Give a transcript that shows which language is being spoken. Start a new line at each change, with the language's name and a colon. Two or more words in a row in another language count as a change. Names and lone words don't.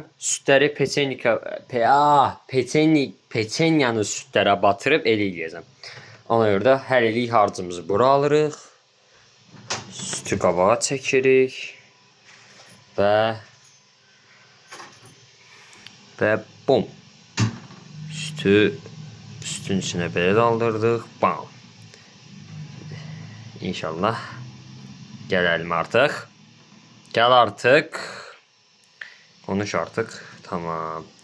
Azerbaijani: Sütləri peçenyanı sütlərə batırıb elə eləyəcəm. Ona görə də hələlik harcımızı bura alırıq. Sütü qabağa çəkirik və bum. Sütün içine belə daldırdıq. Bam. İnşallah.
Turkish: Gelelim artık. Gel artık. Konuş artık. Tamam.